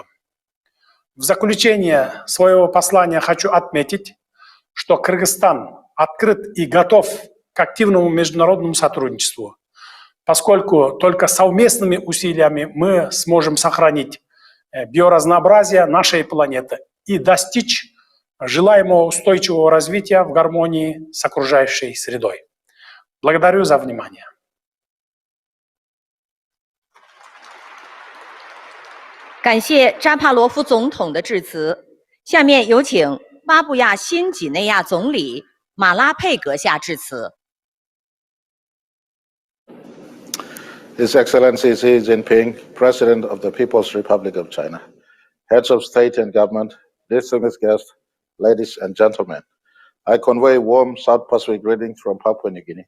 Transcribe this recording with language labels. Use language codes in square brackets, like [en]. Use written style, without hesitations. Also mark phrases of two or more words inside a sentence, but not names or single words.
[ru] В заключение своего послания хочу отметить, что Кыргызстан открыт и готов к активному международному сотрудничеству, поскольку только совместными усилиями мы сможем сохранить биоразнообразие нашей планеты и достичь желаемого устойчивого развития в гармонии с окружающей средой. Благодарю за внимание. [zh] 感谢扎帕罗夫总统的致辞。下面有请巴布亚新几内亚总理马拉佩阁下致辞。 [en] His Excellency Xi Jinping, President of the People's Republic of China, heads of state and government, distinguished guests, ladies and gentlemen, I convey warm South Pacific greetings from Papua New Guinea.